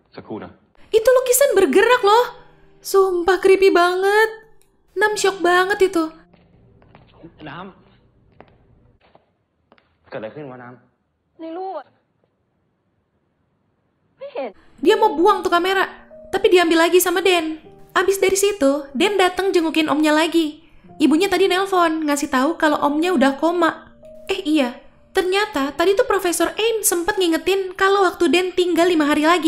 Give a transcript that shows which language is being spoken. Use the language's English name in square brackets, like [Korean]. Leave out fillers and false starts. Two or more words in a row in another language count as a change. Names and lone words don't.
[Indonesian] cool dah. Itu lukisan bergerak loh. Sumpah creepy banget. Nam shock banget itu. [Thai] น้ำเกิดอะไรขึ้นวะน้ ในรูปอะไม่เห็น [Indonesian] Dia mau buang tuh kamera, tapi diambil lagi sama Den. Abis dari situ, Den datang jengukin omnya lagi. Ibunya tadi nelpon, ngasih tahu kalau omnya udah koma. Iya, ternyata tadi tuh Profesor Aim sempet ngingetin kalau waktu Den tinggal 5 hari lagi.